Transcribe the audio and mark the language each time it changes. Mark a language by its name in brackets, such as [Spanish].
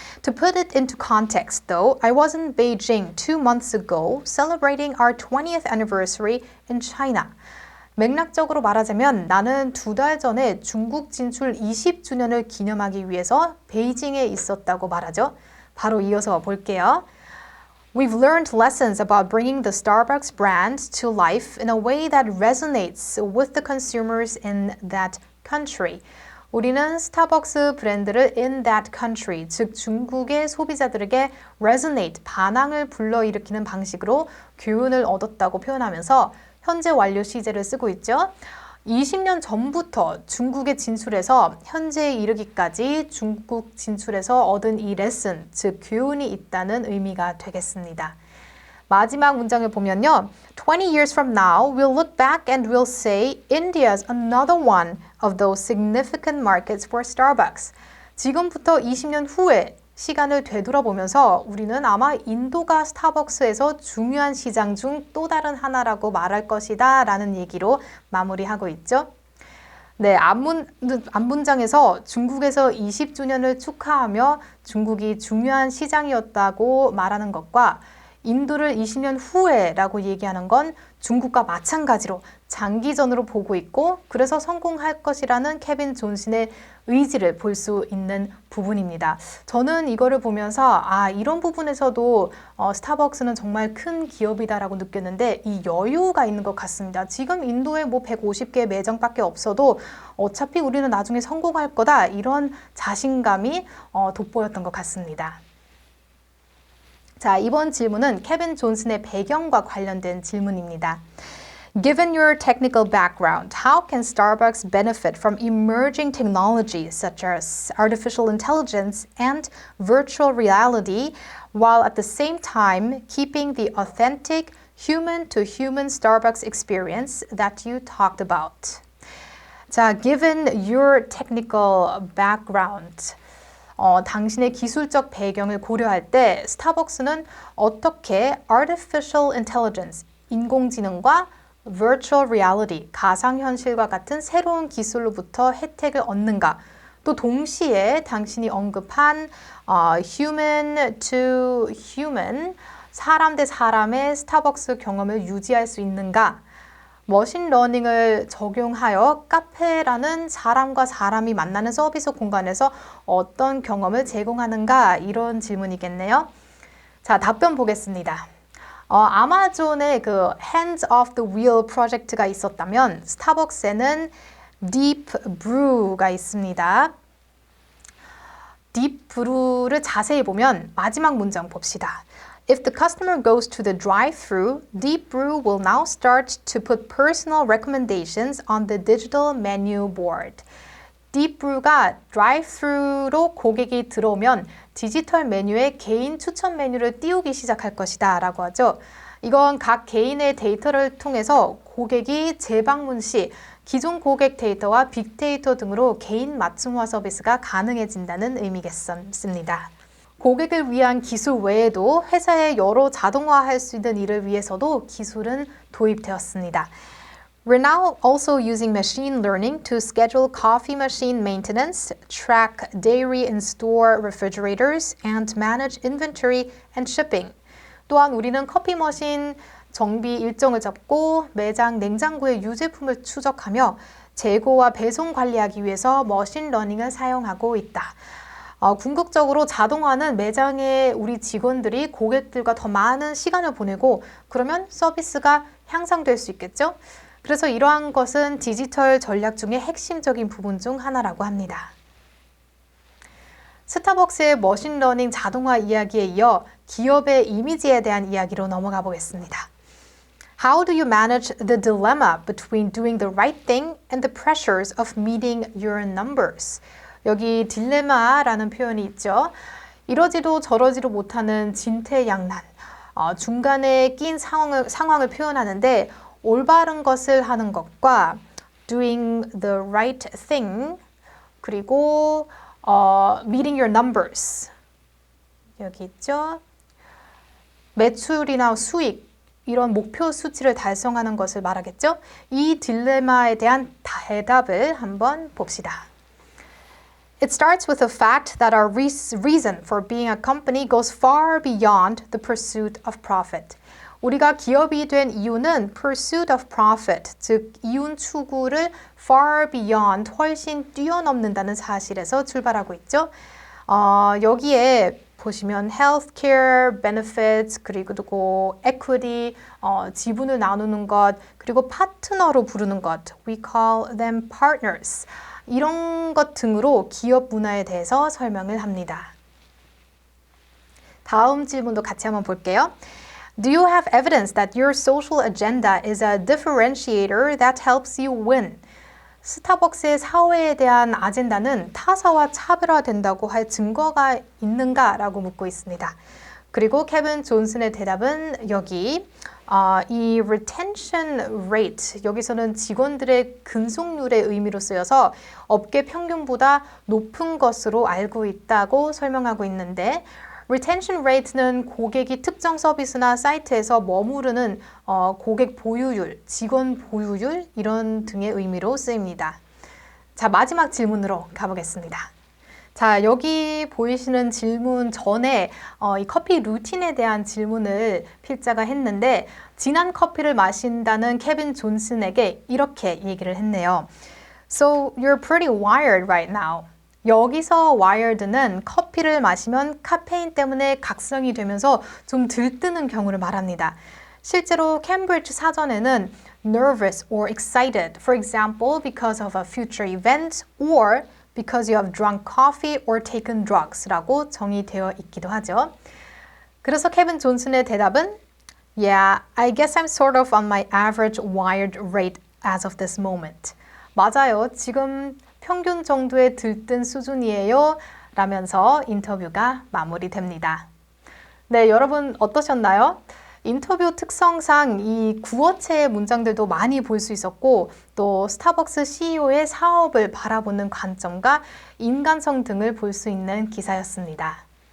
[English] To put it into context, though, I was in Beijing 2 months ago celebrating our 20th anniversary in China. [Korean] 맥락적으로 말하자면 나는 2달 전에 중국 진출 20주년을 기념하기 위해서 베이징에 있었다고 말하죠. 바로 이어서 볼게요. [English] We've learned lessons about bringing the Starbucks brand to life in a way that resonates with the consumers in that country. [Korean] 우리는 스타벅스 브랜드를 [English] in that country, [Korean] 즉 중국의 소비자들에게 resonate, 반항을 불러일으키는 방식으로 교훈을 얻었다고 표현하면서 현재 완료 시제를 쓰고 있죠. 20년 전부터 중국에 진출해서 현재에 이르기까지 중국 진출해서 얻은 이 레슨, 즉 교훈이 있다는 의미가 되겠습니다. 마지막 문장을 보면요. [English] 20 years from now, we'll look back and we'll say India's another one of those significant markets for Starbucks. [Korean] 지금부터 20년 후에 시간을 되돌아보면서 우리는 아마 인도가 스타벅스에서 중요한 시장 중 또 다른 하나라고 말할 것이다 라는 얘기로 마무리하고 있죠. 네, 앞문장에서 중국에서 20주년을 축하하며 중국이 중요한 시장이었다고 말하는 것과 인도를 20년 후에 라고 얘기하는 건 중국과 마찬가지로 장기전으로 보고 있고 그래서 성공할 것이라는 케빈 존슨의 의지를 볼 수 있는 부분입니다. 저는 이거를 보면서 이런 부분에서도 스타벅스는 정말 큰 기업이다라고 느꼈는데 이 여유가 있는 것 같습니다. 지금 인도에 뭐 150개 매장밖에 없어도 어차피 우리는 나중에 성공할 거다 이런 자신감이 돋보였던 것 같습니다. 자, 이번 질문은 케빈 존슨의 배경과 관련된 질문입니다. [English] Given your technical background, how can Starbucks benefit from emerging technologies such as artificial intelligence and virtual reality, while at the same time keeping the authentic human-to-human Starbucks experience that you talked about? [Korean] 자, [English] given your technical background, [Korean] 당신의 기술적 배경을 고려할 때 스타벅스는 어떻게 artificial intelligence, 인공지능과 virtual reality, 가상현실과 같은 새로운 기술로부터 혜택을 얻는가? 또 동시에 당신이 언급한 human to human, 사람 대 사람의 스타벅스 경험을 유지할 수 있는가? 머신러닝을 적용하여 카페라는 사람과 사람이 만나는 서비스 공간에서 어떤 경험을 제공하는가? 이런 질문이겠네요. 자, 답변 보겠습니다. 아마존의 그 Hands Off the Wheel 프로젝트가 있었다면 스타벅스에는 Deep Brew가 있습니다. Deep Brew를 자세히 보면 마지막 문장 봅시다. [English] If the customer goes to the drive-thru, Deep Brew will now start to put personal recommendations on the digital menu board. [Korean] Deep Brew가 drive-thru로 고객이 들어오면 디지털 메뉴에 개인 추천 메뉴를 띄우기 시작할 것이다 라고 하죠. 이건 각 개인의 데이터를 통해서 고객이 재방문 시 기존 고객 데이터와 빅데이터 등으로 개인 맞춤화 서비스가 가능해진다는 의미겠습니다. 고객을 위한 기술 외에도 회사에 여러 자동화할 수 있는 일을 위해서도 기술은 도입되었습니다. [English] We're now also using machine learning to schedule coffee machine maintenance, track dairy in-store refrigerators, and manage inventory and shipping. [Korean] 또한 우리는 커피 머신 정비 일정을 잡고 매장 냉장고의 유제품을 추적하며 재고와 배송 관리하기 위해서 머신러닝을 사용하고 있다. 궁극적으로 자동화는 매장에 우리 직원들이 고객들과 더 많은 시간을 보내고 그러면 서비스가 향상될 수 있겠죠? 그래서 이러한 것은 디지털 전략 중에 핵심적인 부분 중 하나라고 합니다. 스타벅스의 머신러닝 자동화 이야기에 이어 기업의 이미지에 대한 이야기로 넘어가 보겠습니다. [English] How do you manage the dilemma between doing the right thing and the pressures of meeting your numbers? [Korean] 여기 딜레마라는 표현이 있죠. 이러지도 저러지도 못하는 진퇴양난, 중간에 낀 상황을 표현하는데 올바른 것을 하는 것과 [English] doing the right thing [Korean] 그리고 [English] meeting your numbers [Korean] 여기 있죠. 매출이나 수익 이런 목표 수치를 달성하는 것을 말하겠죠. 이 딜레마에 대한 대답을 한번 봅시다. [English] It starts with the fact that our reason for being a company goes far beyond the pursuit of profit. [Korean] 우리가 기업이 된 이유는 [English] pursuit of profit, [Korean] 즉 이윤 추구를 far beyond, 훨씬 뛰어넘는다는 사실에서 출발하고 있죠. 여기에 보시면 healthcare, benefits, 그리고 equity, 지분을 나누는 것, 그리고 파트너로 부르는 것, [English] we call them partners. [Korean] 이런 것 등으로 기업 문화에 대해서 설명을 합니다. 다음 질문도 같이 한번 볼게요. [English] Do you have evidence that your social agenda is a differentiator that helps you win? [Korean] 스타벅스의 사회에 대한 아젠다는 타사와 차별화된다고 할 증거가 있는가? 라고 묻고 있습니다. 그리고 케빈 존슨의 대답은 여기 이 retention rate, 여기서는 직원들의 근속률의 의미로 쓰여서 업계 평균보다 높은 것으로 알고 있다고 설명하고 있는데 retention rate는 고객이 특정 서비스나 사이트에서 머무르는 고객 보유율, 직원 보유율 이런 등의 의미로 쓰입니다. 자, 마지막 질문으로 가보겠습니다. 자, 여기 보이시는 질문 전에 이 커피 루틴에 대한 질문을 필자가 했는데 진한 커피를 마신다는 케빈 존슨에게 이렇게 얘기를 했네요. [English] So you're pretty wired right now. [Korean] 여기서 wired는 커피를 마시면 카페인 때문에 각성이 되면서 좀 들뜨는 경우를 말합니다. 실제로 캠브리지 사전에는 [English] nervous or excited, for example, because of a future event or because you have drunk coffee or taken drugs [Korean] 라고 정의되어 있기도 하죠. 그래서 케빈 존슨의 대답은 [English] Yeah, I guess I'm sort of on my average wired rate as of this moment. [Korean] 맞아요. 지금 평균 정도의 들뜬 수준이에요. 라면서 인터뷰가 마무리됩니다. 네, 여러분 어떠셨나요? 인터뷰 특성상 이 구어체의 문장들도 많이 볼 수 있었고 또 스타벅스 CEO의 사업을 바라보는 관점과 인간성 등을 볼 수 있는 기사였습니다.